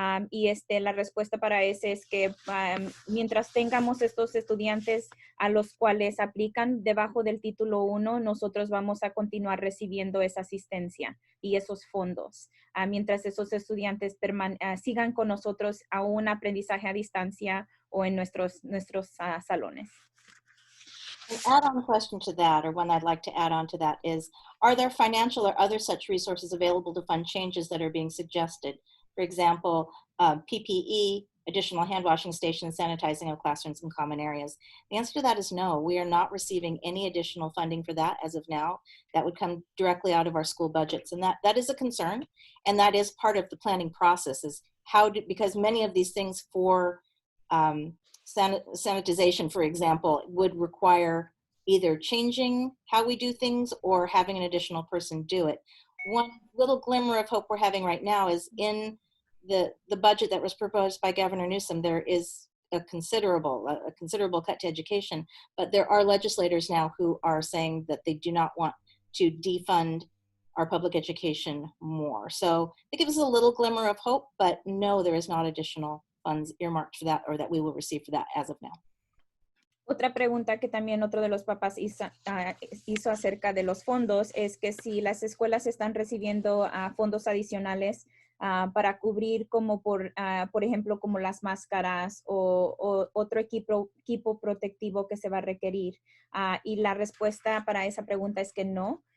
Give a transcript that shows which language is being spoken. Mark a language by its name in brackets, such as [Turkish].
[Spanish] Y la respuesta para ese es que mientras tengamos estos estudiantes a los cuales aplican debajo del título 1, nosotros vamos a continuar recibiendo esa asistencia y esos fondos. Mientras esos estudiantes sigan con nosotros a un aprendizaje a distancia o en nuestros salones. [English] An add-on question to that, or one I'd like to add on to that, is, are there financial or other such resources available to fund changes that are being suggested? For example, PPE, additional hand washing stations, sanitizing of classrooms and common areas. The answer to that is no. We are not receiving any additional funding for that as of now. That would come directly out of our school budgets. And that is a concern. And that is part of the planning process, is because many of these things for sanitization, for example, would require either changing how we do things or having an additional person do it. One little glimmer of hope we're having right now is in the budget that was proposed by Governor Newsom. There is a considerable cut to education, but there are legislators now who are saying that they do not want to defund our public education more. So it gives us a little glimmer of hope, but no, there is not additional funds earmarked for that or that we will receive for that as of now. [Spanish] Otra pregunta que también otro de los papás hizo acerca de los fondos es que si las escuelas están recibiendo fondos adicionales para cubrir como por ejemplo, como las máscaras o otro equipo protectivo que se va a requerir. Y la respuesta para esa pregunta es que no.